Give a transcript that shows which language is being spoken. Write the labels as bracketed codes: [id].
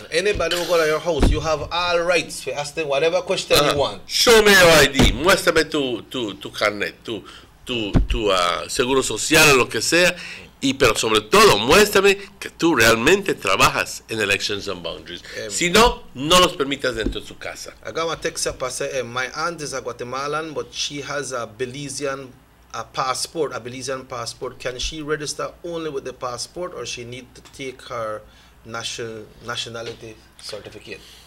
[en] Anybody who go to your house, you have all rights to ask them whatever question you want. Show me your ID, [es] muéstrame tu carnet, tu seguro social o lo que sea, pero sobre todo muéstrame que tú realmente trabajas en Elections and Boundaries. Si no, no los permitas dentro de su casa. [en] I got my text up. I said, my aunt is a Guatemalan, but she has a Belizean passport. Can she register only with the passport, or she need to take her nationality certificate?